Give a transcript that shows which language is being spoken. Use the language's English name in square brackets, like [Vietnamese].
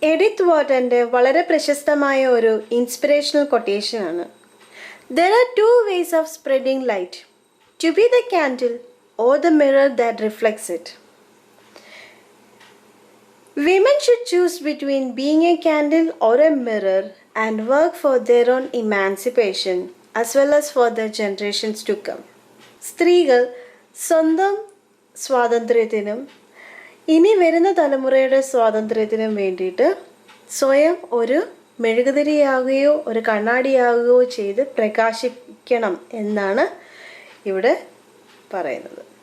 [Malayalam] Edith വാർട്ടൻ്റെ വളരെ പ്രശസ്തമായ ഒരു inspirational കൊട്ടേഷനാണ്. [English] There are two ways of spreading light: to be the candle or the mirror that reflects it. Women should choose between being a candle or a mirror and work for their own emancipation as well as for their generations to come. [Malayalam] സ്ത്രീകൾ സ്വന്തം സ്വാതന്ത്ര്യത്തിനും ഇനി വരുന്ന തലമുറയുടെ സ്വാതന്ത്ര്യത്തിനും വേണ്ടിയിട്ട് സ്വയം ഒരു മെഴുകുതിരിയാവുകയോ ഒരു കണ്ണാടിയാവുകയോ ചെയ്ത് പ്രകാശിക്കണം എന്നാണ് ഇവിടെ പറയുന്നത്.